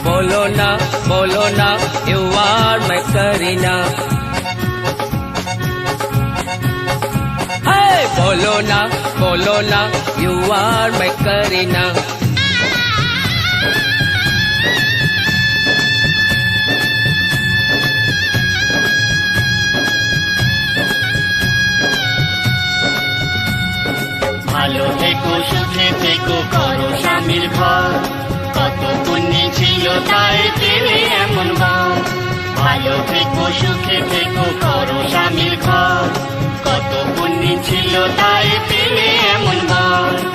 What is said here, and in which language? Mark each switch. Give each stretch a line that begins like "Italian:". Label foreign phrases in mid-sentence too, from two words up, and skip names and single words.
Hindi: बोलो ना
English: you are my Karina
Hindi: बोलो ना
English: you are my Karina
Bangla: ভালো থেকো সুখে থেকো করো স্বামীর ঘর কত পুণ্যি ছিল তাই পেলে এমন বর ভালো থেকো সুখে থেকো করো স্বামীর ঘর কত পুণ্যি ছিল তাই পেলে এমন বর